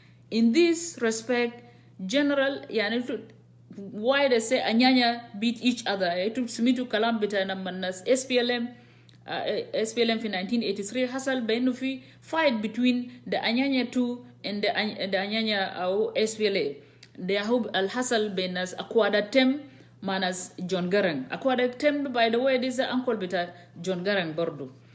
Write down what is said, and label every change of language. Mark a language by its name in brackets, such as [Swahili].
[English] In this respect, General, why they say Anyanya beat each other? SPLM [Arabic] في 1983 حصل بأنه في [English] fight between the Anyanya 2 and the Anyanya أو SPLA. [Arabic] ده هو الحصل بين ناس أكوادا تم مع ناس جون غارنغ. أكوادا تم [English] by the way this is uncle [Arabic] بتاع جون غارنغ برضو.